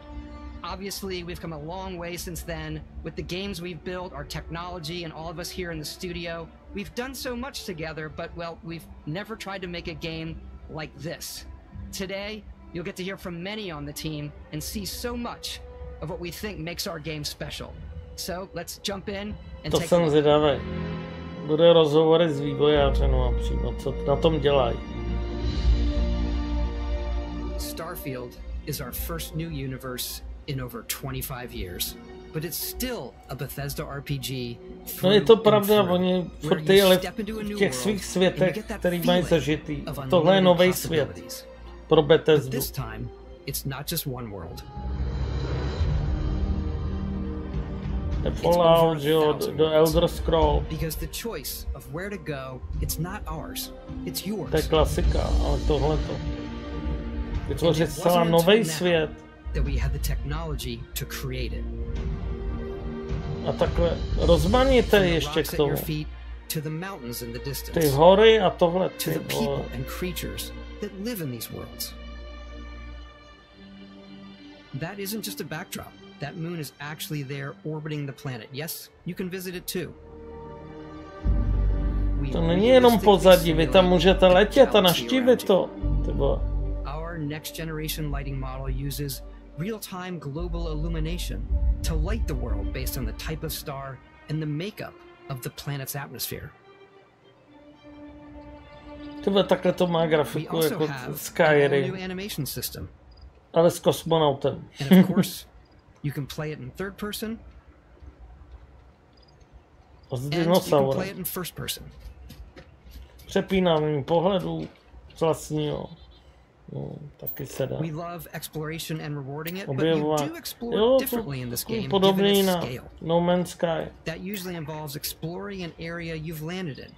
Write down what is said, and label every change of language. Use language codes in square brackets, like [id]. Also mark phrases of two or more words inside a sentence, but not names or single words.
[en] Obviously, we've come a long way since then with the games we've built, our technology, and all of us here in the studio. We've done so much together, but, well, we've never tried to make a game like this. Today, you'll get to hear from many on the team and see so much of what we think makes our game special. So, let's jump in and to take [cs] jsem zvědavý. Bude rozhovory s vývojářem a přímo, co na tom dělají. [en] Starfield is our first new universe in over 25 years, but it's still a Bethesda RPG. [cs] No je to pravda, oni furt jeli v těch svých světech, který mají zažitý. Tohle je nový svět pro Bethesdu. [en] This time, it's not just one world. [cs] Fallout, do Elder Scroll. [en] Because the choice of where to go, it's not ours, it's yours. [cs] To je klasika, ale tohleto. Vytvořit zcela nový svět. [en] That we had the technology to create it. [cs] A takhle rozmanité ještě k tomu. [en] To the mountains in the distance. [cs] Ty hory a tohle. [en] To the people and creatures that live in these worlds. That isn't just a backdrop. That moon is actually there orbiting the planet. Yes, you can visit it too. [cs] To není jenom pozadí, vy tam můžete letět a navštívit to. [en] Our next generation lighting model uses real-time global illumination to light the world based on the type of star and the makeup of the planet's atmosphere. [cs] Tohle takhle to má grafiku jako Skyrim, ale s kosmonautem. [en] And of course, you can play it in third person, and you can play it in first person. [cs] Přepínání pohledu z vlastního. No, taky se dá. [en] We love exploration and rewarding it, but you do explore differently in this game, given its scale. No Man's Sky. That usually involves exploring an area you've landed in.